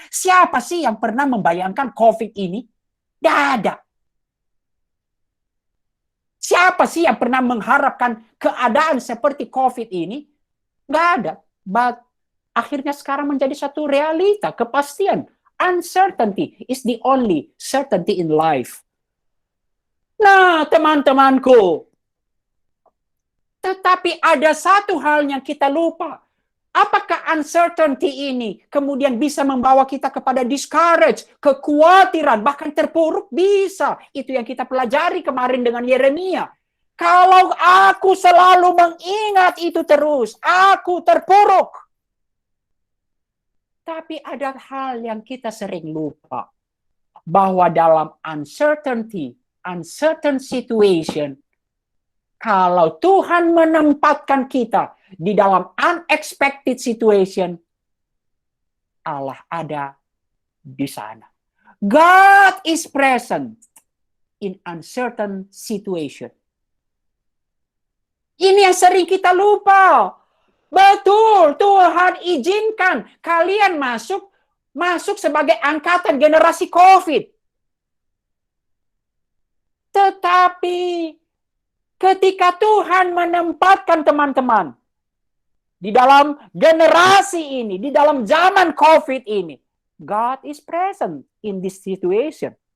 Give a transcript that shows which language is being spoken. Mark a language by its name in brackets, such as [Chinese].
[Indonesian] Siapa sih yang pernah membayangkan COVID ini? Tidak ada. Siapa sih yang pernah mengharapkan keadaan seperti COVID ini? Nggak ada. But akhirnya sekarang menjadi satu realita, kepastian. [English] Uncertainty is the only certainty in life. [Indonesian] Nah, teman-temanku. Tetapi ada satu hal yang kita lupa. Apakah uncertainty ini kemudian bisa membawa kita kepada discourage, kekhawatiran, bahkan terpuruk? Bisa. Itu yang kita pelajari kemarin dengan Yeremia. Kalau aku selalu mengingat itu terus, aku terpuruk. Tapi ada hal yang kita sering lupa. Bahwa dalam [English] uncertain situation, [Indonesian] kalau Tuhan menempatkan kita di dalam [English] unexpected situation, [Indonesian] Allah ada di sana. [English] God is present in uncertain situation. [Indonesian] Ini yang sering kita lupa. Betul, Tuhan izinkan kalian masuk sebagai angkatan generasi COVID. Tetapi ketika Tuhan menempatkan teman-teman di dalam generasi ini, di dalam zaman COVID ini, [English] God is present in this situation.